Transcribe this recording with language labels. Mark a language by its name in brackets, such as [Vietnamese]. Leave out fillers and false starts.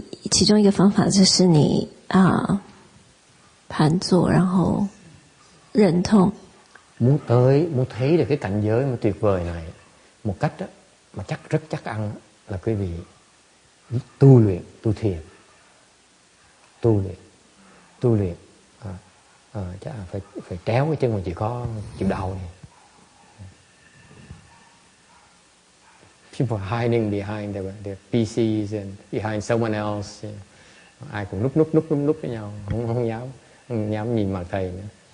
[Chinese] 其中一个方法就是你盘坐，然后忍痛。 [Vietnamese] Muốn thấy được cái cảnh giới mà tuyệt vời này một cách đó, mà rất chắc ăn là quý vị tu luyện, tu thiền, tu luyện. Chắc là phải tréo cái chân mà chỉ có chịu đau này. [English] People are hiding behind their PCs and behind someone else. [Vietnamese] Ai cũng núp với nhau, không dám nhìn mặt thầy nữa.